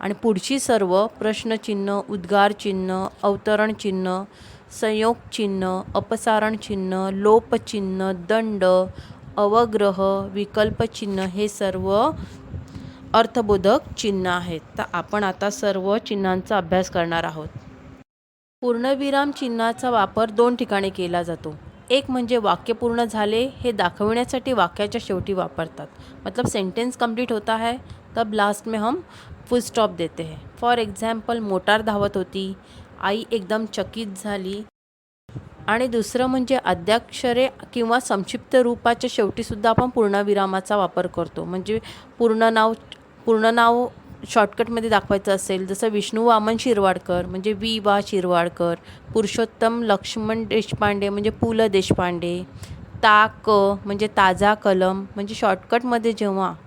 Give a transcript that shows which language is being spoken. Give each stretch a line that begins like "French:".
Marathi: आणि पुढची सर्व प्रश्नचिन्ह, उद्गार चिन्ह, अवतरण चिन्ह, संयोग चिन्ह, अपसारण चिन्ह, लोप चिन्ह, दंड, अवग्रह, विकल्प चिन्ह हे सर्व अर्थबोधक चिन्ह आहेत। तर आपण आता सर्व चिन्हांचा अभ्यास करणार आहोत। पूर्णविराम चिन्हाचा वापर 2 ठिकाणी केला जातो। एक म्हणजे वाक्य पूर्ण झाले हे दाखवण्यासाठी वाक्याच्या शेवटी वापरतात।
Hindi: मतलब सेंटेंस कंप्लीट होता है तब लास्ट में हम फुल स्टॉप देते हैं।
Marathi: फॉर एग्जाम्पल, मोटार धावत होती, आई एकदम चकित झाली। आणि दुसरं म्हणजे अद्याक्षरे किंवा संक्षिप्त रूपाच्या शेवटीसुद्धा आपण पूर्णविरामाचा वापर करतो। म्हणजे पूर्ण नाव शॉर्टकटमध्ये दाखवायचं असेल, जसं विष्णू वामन शिरवाडकर म्हणजे वि वा शिरवाडकर, पुरुषोत्तम लक्ष्मण देशपांडे म्हणजे पु ल देशपांडे, ता क म्हणजे ताजा कलम, म्हणजे शॉर्टकटमध्ये जेव्हा